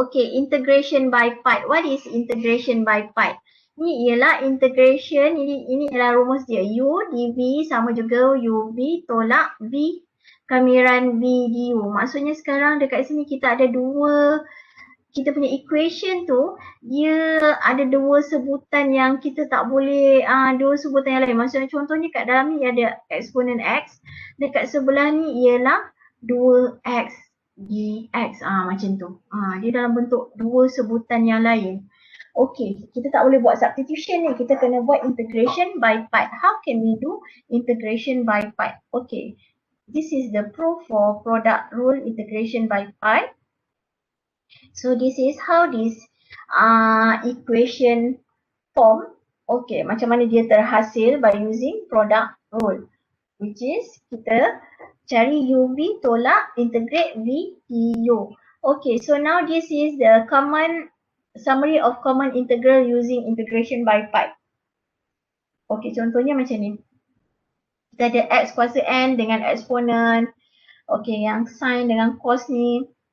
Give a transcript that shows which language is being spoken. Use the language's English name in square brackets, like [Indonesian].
[English] Okay, integration by part. What is integration by part? [Malay] Ni ialah integration, ini ialah rumus dia. U dv sama juga uv tolak v kamiran v du. Maksudnya sekarang dekat sini kita ada kita punya equation tu, dia ada dua sebutan yang kita tak boleh, dua sebutan yang lain. Maksudnya contohnya kat dalam ni ada eksponen x, dekat sebelah ni ialah 2x dx. Macam tu. Dia dalam bentuk dua sebutan yang lain. Okay, kita tak boleh buat substitution ni. Kita kena buat integration by part. [English] How can we do integration by part? Okay, this is the proof for product rule integration by part. So this is how this equation form. [Malay] Okay, macam mana dia terhasil [English] by using product rule. [Malay] Which is kita cari uv tolak integrate v du. [English] Okay, so now this is the summary of common integral using integration by part. [Malay] Okay, contohnya macam ni. Kita ada x kuasa n dengan eksponen. Okay, yang sin dengan cos ni.